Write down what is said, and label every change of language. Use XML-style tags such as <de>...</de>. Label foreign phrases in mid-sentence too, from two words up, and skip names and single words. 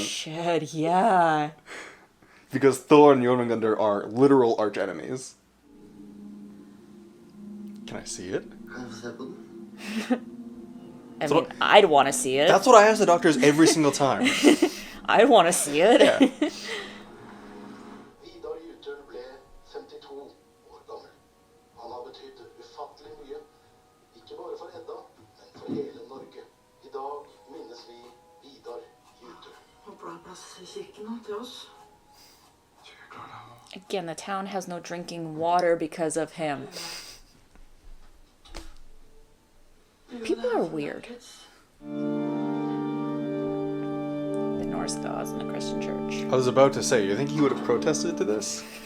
<en>Shit, yeah. Because Thor and Jörmungandr are literal archenemies. Can I see it? I mean, I'd want to see it. That's what I ask the doctors every single time. I'd want to see it. Yeah.</en> <no>Vidar Jutøl ble 52 år gammel. Han har betydd ufattelig mye, ikke bare for Edda, men for hele Norge. I dag minnes vi Vidar Jutøl. Håper det er plass i kirken nå til oss.</no> <en>Again, the town has no drinking water because of him. People are weird. The Norse gods and the Christian church. I was about to say, you think he would have protested to this?</en>